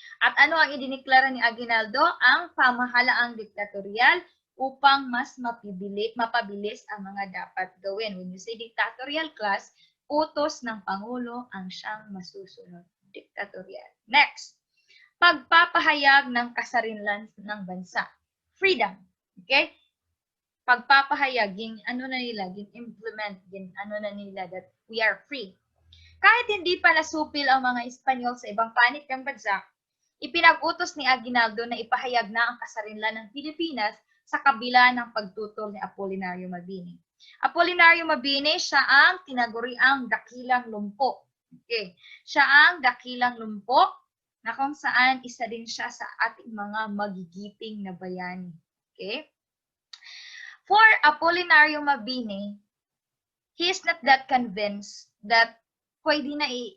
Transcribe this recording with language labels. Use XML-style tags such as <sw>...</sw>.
<tl>At ano ang idiniklara ni Aguinaldo? Ang pamahalaang diktatorial upang mas mapabilis ang mga dapat gawin.</tl> <en>When you say dictatorial,</en> <tl>class, utos ng Pangulo ang siyang masusunod. Dictatorial. Next, pagpapahayag ng kasarinlan ng bansa.</tl> <en>Freedom. Okay? Pagpapahayag, implement, that we are free.</en> <tl>Kahit hindi pa nasupil ang mga Espanyol sa ibang panig ng bansa, ipinag-utos ni Aguinaldo na ipahayag na ang kasarinlan ng Pilipinas sa kabila ng pagtutol ni Apolinario Mabini. Apolinario Mabini, siya ang tinaguriang dakilang lumpo. Okay. Siya ang dakilang lumpo na kung saan isa din siya sa ating mga magigiting na bayani. Okay?</tl> <en>For Apolinario Mabini, he is not that convinced that</en> <tl>pwede na</tl>